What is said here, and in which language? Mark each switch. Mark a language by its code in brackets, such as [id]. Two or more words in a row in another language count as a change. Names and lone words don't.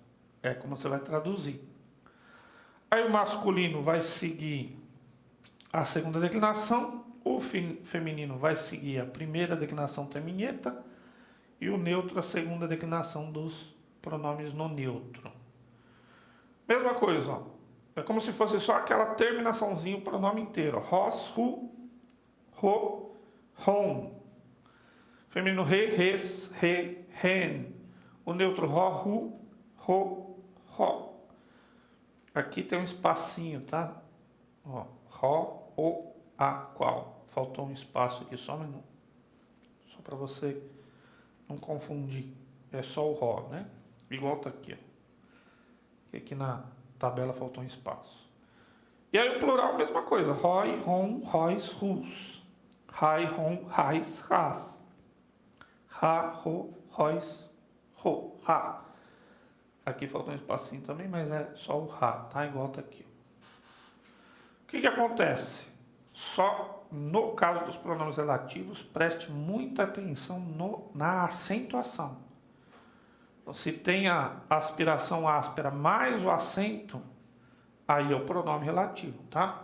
[pt] É como você vai traduzir. Aí o masculino vai seguir a segunda declinação, o feminino vai seguir a primeira declinação teminheta e o neutro a segunda declinação dos pronomes no neutro. Mesma coisa, ó. É como se fosse só aquela terminaçãozinha, o pronome inteiro. [el] Ros, ru, ro, rom. Feminino re, res, re, ren. [pt] O neutro [el] ro, ru, ro, ro. [pt] Aqui tem um espacinho, tá? Ó, ro, o, a, qual. Faltou um espaço aqui, só um minuto. Só para você não confundir. É só o ro, né? Igual tá aqui, ó. Aqui na tabela faltou um espaço. E aí o plural, mesma coisa. [el] Roi, rom, rois, rus. Rai, rom, rais, ras. Ra, ro, rois, ro, ra. [pt] Aqui faltou um espacinho também, mas é só o ra, tá? Igual tá aqui. O que acontece? Só no caso dos pronomes relativos, preste muita atenção na acentuação. Então, se tem a aspiração áspera mais o acento, aí é o pronome relativo, tá?